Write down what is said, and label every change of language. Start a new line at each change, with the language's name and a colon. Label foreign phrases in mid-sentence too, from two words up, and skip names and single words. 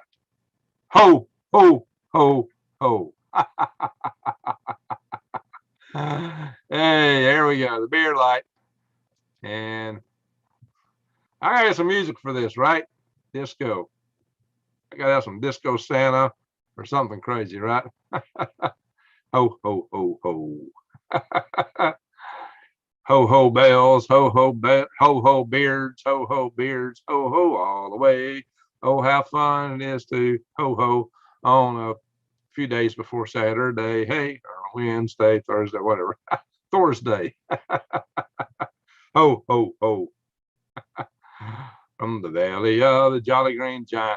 English: Ho, ho, ho, ho. Hey, there we go. The beard light. And I got some music for this, right? Disco. I gotta have some disco Santa or something crazy, right? Ho, ho, ho, ho. Ho, ho, bells, ho, ho, ho, ho, beards, ho, ho, all the way. Oh, how fun it is to ho, ho on a few days before Saturday. Hey, or Wednesday, Thursday, whatever. Thursday. Ho, ho, ho. From the valley of the Jolly Green Giant.